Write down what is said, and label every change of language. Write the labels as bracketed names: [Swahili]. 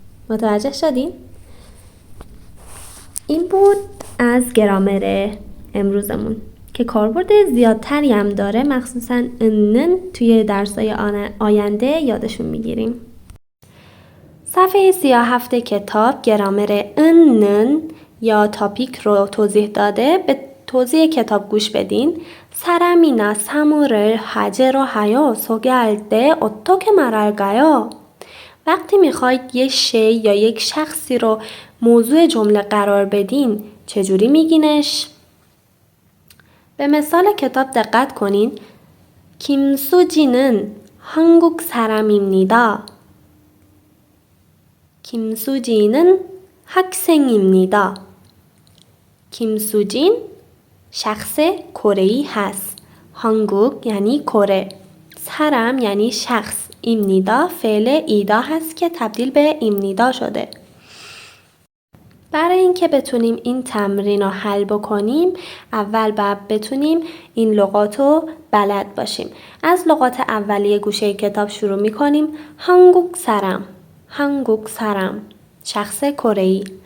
[Persian] متوجه شدین؟ این بود از گرامر امروزمون که کاربرد زیادتری هم داره، مخصوصا انن توی درس‌های آینده یادشون میگیریم. صفحه 37 کتاب گرامر انن یا تاپیک رو توضیح داده. به توضیح کتاب گوش بدین. [Korean] 사람이나 사물을 하재로 하여 소개할 때 어떻게 말할까요? [Persian] وقتی میخواید یه شی یا یک شخصی رو موضوع جمله قرار بدین چجوری میگینش؟ به مثال کتاب دقت کنین. [Korean] 김수지는 한국 사람입니다. 김수지는 학생입니다. [Persian] 김수진 شخص کره‌ای هست. 한국 یعنی کره. 사람 یعنی شخص. 입니다 فعل ایدا هست که تبدیل به ایمنیدا شده. برای اینکه بتونیم این تمرین رو حل بکنیم اول باید بتونیم این لغات رو بلد باشیم. از لغات اولیه گوشه کتاب شروع میکنیم. 한국 사람 한국 사람 شخص کره‌ای.